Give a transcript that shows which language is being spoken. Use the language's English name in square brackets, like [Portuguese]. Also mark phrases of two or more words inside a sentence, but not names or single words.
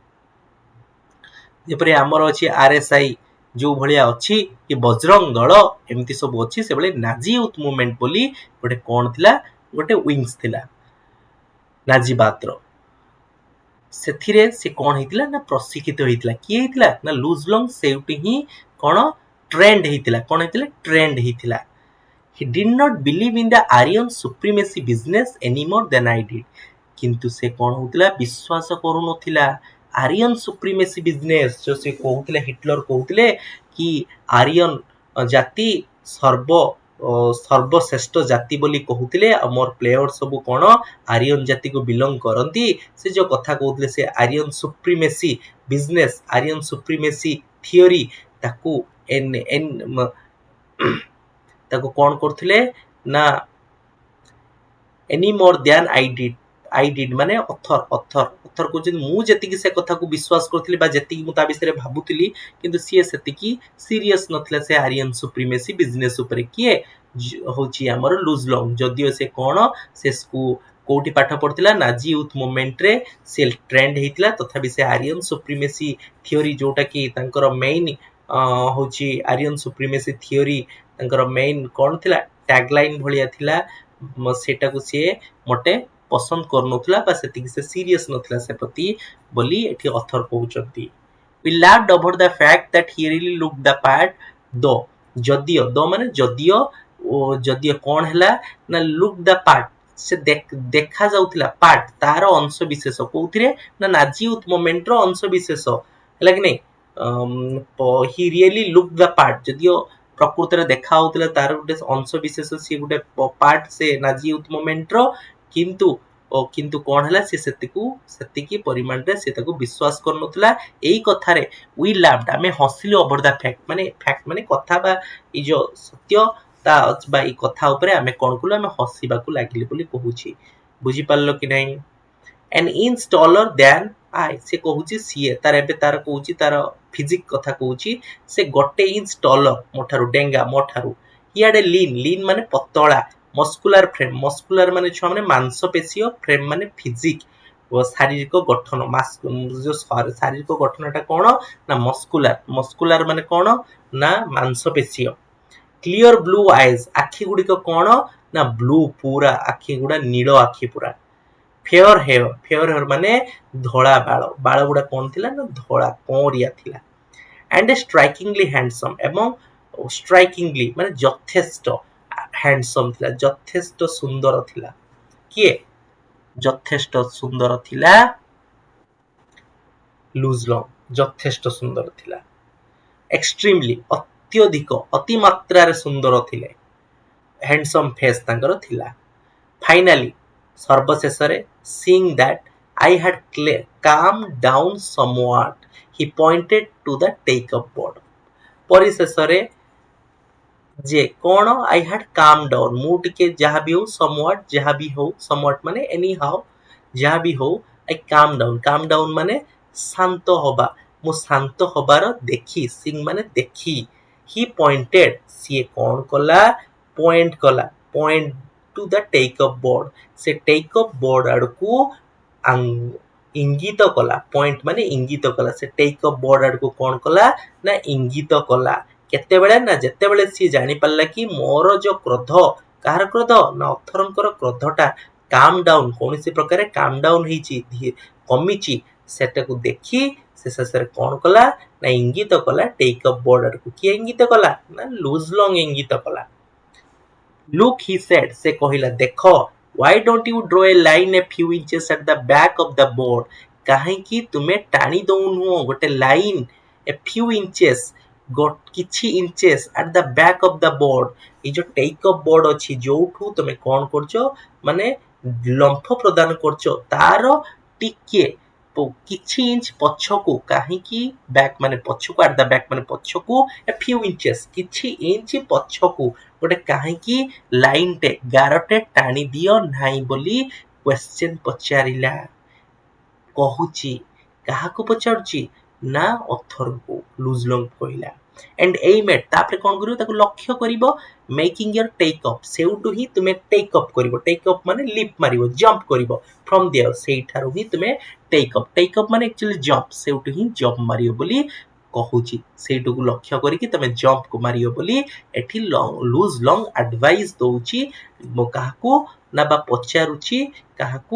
[Odia] ଯେପରି ଆମର ଅଛି RSI ଯୋଉ ଭଳିଆ ଅଛି କି ବଜରଙ୍ଗ ଦଳ ଏମିତି ସବୁ ଅଛି ସେଭଳି ନାଜି ୟୁଥ ମୁଭମେଣ୍ଟ ବୋଲି ଗୋଟେ କଣ ଥିଲା ଗୋଟେ ୱିଙ୍ଗସ୍ ଥିଲା ନାଜିବାଦର ସେଥିରେ ସେ କଣ ହେଇଥିଲା ନା ପ୍ରଶିକ୍ଷିତ ହେଇଥିଲା କିଏ ହେଇଥିଲା ନା ଲୁଜଲଙ୍ଗ ସେଇଠି ହିଁ କଣ ଟ୍ରେଣ୍ଡ ହେଇଥିଲା he [English] did not believe in the Aryan supremacy business anymore than I did [Odia] କିନ୍ତୁ ସେ କଣ ହଉଥିଲା ବିଶ୍ୱାସ କରୁନଥିଲା [English] Aryan supremacy business [Odia] ଯୋଉ ସେ କହୁଥିଲେ ହିଟଲର କହୁଥିଲେ କି ଆରିୟନ ଜାତି ସର୍ବଶ୍ରେଷ୍ଠ ଜାତି ବୋଲି କହୁଥିଲେ ଆଉ ମୋର ପ୍ଲେୟର ସବୁ କଣ ଆରିୟନ ଜାତିକୁ ବିଲଙ୍ଗ କରନ୍ତି ସେ ଯୋଉ କଥା କହୁଥିଲେ ସେ [English] Aryan supremacy business Aryan supremacy theory [Odia] ତାକୁ ତାକୁ କଣ କରୁଥିଲେ ନା [English] any more than I did [Odia] ମାନେ ଅଥର କହୁଛନ୍ତି ମୁଁ ଯେତିକି ସେ କଥାକୁ ବିଶ୍ୱାସ କରୁଥିଲି ବା ଯେତିକି ମୁଁ ତା ବିଷୟରେ ଭାବୁଥିଲି କିନ୍ତୁ ସିଏ ସେତିକି ସିରିୟସ୍ ନଥିଲା ସେ [English] Aryan supremacy business [Odia] ଉପରେ କିଏ ହଉଛି ଆମର ଲୁଜଲଙ୍ଗ ଯଦିଓ ସେ କଣ ସେ କୋଉଠି ପାଠ ପଢୁଥିଲା ନାଜି ୟୁଥ ମୁଭମେଣ୍ଟରେ ସେ ଟ୍ରେଣ୍ଡ ହେଇଥିଲା ତଥାପି ସେ [English] Aryan supremacy theory [Odia] ଯୋଉଟା କି ତାଙ୍କର ମେଇନ ହଉଛି [English] Aryan supremacy theory [Odia] ତାଙ୍କର ମେଇନ କଣ ଥିଲା ଟ୍ୟାଗଲାଇନ ଭଳିଆ ଥିଲା ସେଟାକୁ ସିଏ ମୋଟେ ପସନ୍ଦ କରୁନଥିଲା ବା ସେତିକି ସେ ସିରିୟସ୍ ନଥିଲା ସେ ପ୍ରତି ବୋଲି ଏଠି ଅଥର କହୁଛନ୍ତି [English] we laughed over the fact that he really looked the part though [Odia] ଯଦିଓ ମାନେ ଯଦିଓ କଣ ହେଲା ନା [English] look the part [Odia] ସେ ଦେଖା ଯାଉଥିଲା ପାର୍ଟ ତାର ଅଂଶ ବିଶେଷ କୋଉଥିରେ ନା ନାଜି ୟୁଥ ମୁଭମେଣ୍ଟର ଅଂଶ ବିଶେଷ ହେଲା କି ନାଇଁ [English] he really looked the part [Odia] ଯଦିଓ ପ୍ରକୃତରେ ଦେଖା ହଉଥିଲା ତାର ଗୋଟେ ଅଂଶ ବିଶେଷ ସିଏ ଗୋଟେ ପାର୍ଟ ସେ ନାଜି ୟୁଥ ମୁଭମେଣ୍ଟର କିନ୍ତୁ କିନ୍ତୁ କ'ଣ ହେଲା ସେ ସେତିକି ପରିମାଣରେ ସେ ତାକୁ ବିଶ୍ୱାସ କରୁନଥିଲା। ଏଇ କଥାରେ [English] we laughed [Odia] ଆମେ ହସିଲୁ [English] over the fact [Odia] ମାନେ କଥା ବା ଏଇ ଯୋଉ ସତ୍ୟତା ବା ଏଇ କଥା ଉପରେ ଆମେ କ'ଣ କଲୁ ଆମେ ହସିବାକୁ ଲାଗିଲୁ ବୋଲି କହୁଛି। ବୁଝିପାରିଲ କି ନାହିଁ? [English] an inch taller than I [Odia] ସେ କହୁଛି ସିଏ ତାର କହୁଛି ତାର ଫିଜିକ୍ କଥା କହୁଛି ସେ 1 [English] inch taller [Odia] ମୋ ଠାରୁ ଡେଙ୍ଗା ମୋ ଠାରୁ [English] he had a lean [Odia] ମାନେ ପତଳା [English] muscular frame muscular [Odia] ମାନେ ଛୁଆ ମାନେ ମାଂସପେଶୀୟ frame ମାନେ ଫିଜିକ୍ ଶାରୀରିକ ଗଠନ ଯୋଉ ଶାରୀରିକ ଗଠନଟା କ'ଣ ନା muscular ମାନେ କ'ଣ ନା ମାଂସପେଶୀୟ [English] clear blue [Odia] eyes ଆଖି ଗୁଡ଼ିକ କ'ଣ ନା ବ୍ଲୁ ପୁରା ଆଖି ଗୁଡ଼ା ନୀଳ ଆଖି ପୁରା [English] fair hair [Odia] ମାନେ ଧଳା ବାଳ ଗୁଡ଼ା କ'ଣ ଥିଲା ନା ଧଳା କଅଁରିଆ ଥିଲା [English] and a strikingly handsome [Odia] ଏବଂ strikingly ମାନେ ଯଥେଷ୍ଟ handsome ଥିଲା ଯଥେଷ୍ଟ ସୁନ୍ଦର ଥିଲା କିଏ ଯଥେଷ୍ଟ ସୁନ୍ଦର ଥିଲା ଲୁଜଲଙ୍ଗ ଯଥେଷ୍ଟ ସୁନ୍ଦର ଥିଲା [English] extremely [Odia] ଅତ୍ୟଧିକ ଅତି ମାତ୍ରାରେ ସୁନ୍ଦର ଥିଲେ [English] handsome face [Odia] ତାଙ୍କର ଥିଲା [English] finally ସର୍ବଶେଷରେ seeing that I had calmed down somewhat he pointed to the take-up board ପରିଶେଷରେ [Odia] ଯେ କ'ଣ [English] I had calmed down [Odia] ମୁଁ ଟିକେ ଯାହା ବି ହଉ somewhat ମାନେ anyhow ଯାହା ବି ହଉ [English] I calm down [Odia] ମାନେ ଶାନ୍ତ ହବା ମୁଁ ଶାନ୍ତ ହବାର ଦେଖି seeing ମାନେ ଦେଖି [English] he pointed [Odia] ସିଏ କ'ଣ କଲା point [English] to the take-up board [Odia] ସେ [English] take-up board [Odia] ଆଡ଼କୁ ଇଙ୍ଗିତ କଲା ପଏଣ୍ଟ ମାନେ ଇଙ୍ଗିତ କଲା ସେ [English] take-up board [Odia] ଆଡ଼କୁ କ'ଣ କଲା ନା ଇଙ୍ଗିତ କଲା କେତେବେଳେ ନା ଯେତେବେଳେ ସିଏ ଜାଣିପାରିଲା କି ମୋର ଯୋଉ କ୍ରୋଧ କାହାର କ୍ରୋଧ ନା ଅଥରଙ୍କର କ୍ରୋଧଟା [English] calm down [Odia] କୌଣସି ପ୍ରକାରେ [English] calm down [Odia] ହେଇଛି କମିଛି ସେଟାକୁ ଦେଖି ସେ ଶେଷରେ କ'ଣ କଲା ନା ଇଙ୍ଗିତ କଲା [English] take-up board [Odia] ଆଡ଼କୁ କିଏ ଇଙ୍ଗିତ କଲା ନା ଲୁଜଲଙ୍ଗ ଇଙ୍ଗିତ [English] କଲା look he said [Odia] ସେ କହିଲା ଦେଖ [English] why don't you draw a line a few inches at the back of the board [Odia] କାହିଁକି ତୁମେ ଟାଣି ଦଉନୁ ଗୋଟେ ଲାଇନ୍ [English] a few inches କିଛି inches at the back of the board [Odia] ଏଇ ଯୋଉ [English] take-up board [Odia] ଅଛି ଯୋଉଠୁ ତମେ କ'ଣ କରୁଛ ମାନେ ଲମ୍ଫ ପ୍ରଦାନ କରୁଛ ତାର ଟିକେ କିଛି ଇଞ୍ଚ ପଛକୁ କାହିଁକି ବ୍ୟାକ୍ ମାନେ ପଛକୁ [English] at the back [Odia] ମାନେ ପଛକୁ [English] a few inches [Odia] କିଛି ଇଞ୍ଚ ପଛକୁ ଗୋଟେ କାହିଁକି ଲାଇନଟେ ଗାରଟେ ଟାଣି ଦିଅ ନାହିଁ ବୋଲି କ୍ୱେଶ୍ଚନ ପଚାରିଲା କହୁଛି କାହାକୁ ପଚାରୁଛି ନା ଅଥରକୁ ଲୁଜଲଙ୍ଗ କହିଲା [English] and aim at [Odia] ତାପରେ କ'ଣ କରିବ ତାକୁ ଲକ୍ଷ୍ୟ କରିବ [English] making your take up [Odia] ସେଇଠୁ ହିଁ ତୁମେ [English] take up [Odia] କରିବ [English] take up [Odia] ମାନେ ଲିପ୍ ମାରିବ ଜମ୍ପ କରିବ [English] from there [Odia] ସେଇଠାରୁ ହିଁ ତୁମେ [English] take up [Odia] ମାନେ [English] actually jump [Odia] ସେଇଠୁ ହିଁ ଜମ୍ପ ମାରିବ ବୋଲି କହୁଛି ସେଇଠୁକୁ ଲକ୍ଷ୍ୟ କରିକି ତମେ ଜମ୍ପକୁ ମାରିବ ବୋଲି ଏଠି ଲୁଜଲଙ୍ଗ ଆଡଭାଇସ୍ ଦଉଛି କାହାକୁ ନା ବା ପଚାରୁଛି କାହାକୁ